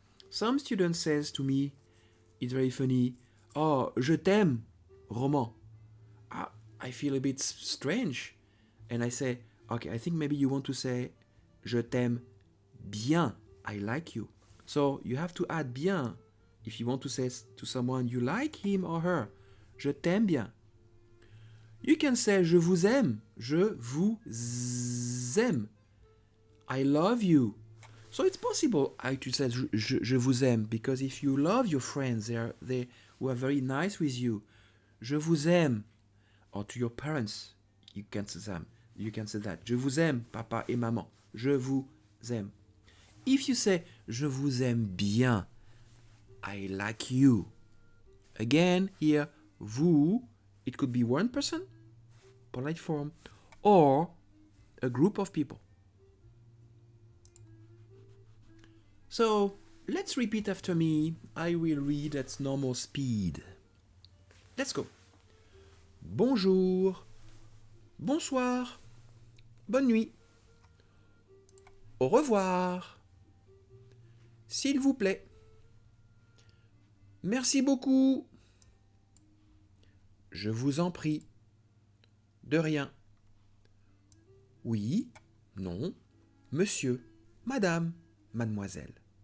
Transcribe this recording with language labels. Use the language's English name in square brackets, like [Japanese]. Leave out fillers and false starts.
[English] Some student says to me, it's very funny, oh, [French] je t'aime, [English] Roman. I feel a bit strange. And I say, okay, I think maybe you want to say, [French] je t'aime bien, [English] I like you. So you have to add bien if you want to say to someone you like him or her. [French] Je t'aime bien. [English] You can say, [French] je vous aime, je vous aime. [English] I love you. So it's possible to say [French] je vous aime, [English] because if you love your friends, they were very nice with you. [French] Je vous aime. [English] Or to your parents, you can say that. [French] Je vous aime, papa et maman. Je vous aime. [English] If you say [French] je vous aime bien, [English] I like you. Again, here, vous, it could be one person, polite form, or a group of people. So let's repeat after me. I will read at normal speed. Let's go. [French] Bonjour, bonsoir, bonne nuit, au revoir, s'il vous plaît, merci beaucoup, je vous en prie, de rien, oui, non, monsieur, madame, mademoiselle.